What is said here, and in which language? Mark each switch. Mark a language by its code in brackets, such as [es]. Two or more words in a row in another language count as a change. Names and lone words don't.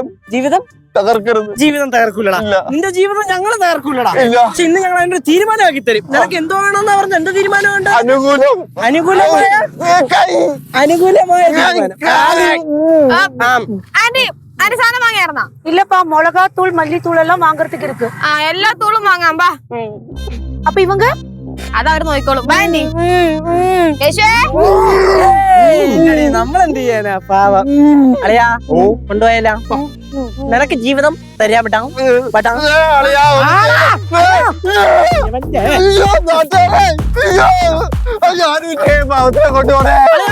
[ml] ജീവിതം തകർക്കരുത്. ജീവിതം തകർക്കൂലടാ. ഇല്ല. നിന്റെ ജീവിതം ഞങ്ങൾ തകർക്കൂലടാ. ഇല്ല. പക്ഷെ ഇന്ന് ഞങ്ങൾ അതിന്റെ ഒരു തീരുമാനമാക്കി തരും. നിനക്ക് എന്തോ വേണമെന്ന് പറഞ്ഞ എന്തോ തീരുമാനമുണ്ട്? അനുകൂലം അനുകൂലമായ കൈ അനുകൂലമായ തീരുമാനം. ആന്റി ആന്റി സാധനം വാങ്ങിയായിരുന്നാ? [ta] இல்லப்பா மிளகாத்தூள் மல்லித்தூள் எல்லாம் வாங்குறதுக்கு இருக்கு. [ml] എല്ലാ തൂളും വാങ്ങാം ബാ. [ta] அப்ப இவங்க [ml] അതവര് നോക്കിക്കോളും. ബാ ആന്റി. യേശുവേ നമ്മളെന്ത് ചെയ്യാനാ പാവം. അളിയാ കൊണ്ടുപോയാലോ? നിനക്ക് ജീവിതം തരാ വിട്ടാ കൊണ്ടുപോണേ.